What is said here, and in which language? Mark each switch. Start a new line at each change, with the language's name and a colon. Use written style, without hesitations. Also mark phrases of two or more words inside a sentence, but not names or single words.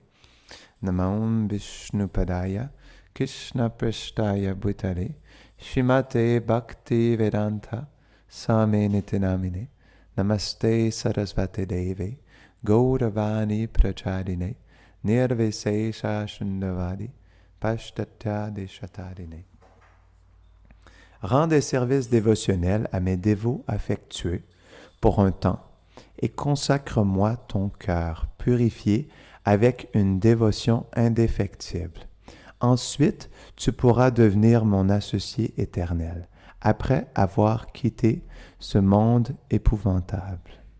Sanskrit: Namam Vishnupadaya, Krishna Prasthaya Bhutale, Shrimate Bhakti Vedanta, Same Nitinamine, Namaste Sarasvate Deve, Gauravani Prachadine, Nirvisesha Shundavadi, Pashtatya Deshatadine.
French: Rends des services dévotionnels à mes dévots affectueux pour un temps et consacre-moi ton cœur purifié avec une dévotion indéfectible. Ensuite, tu pourras devenir mon associé éternel, après avoir quitté ce monde épouvantable.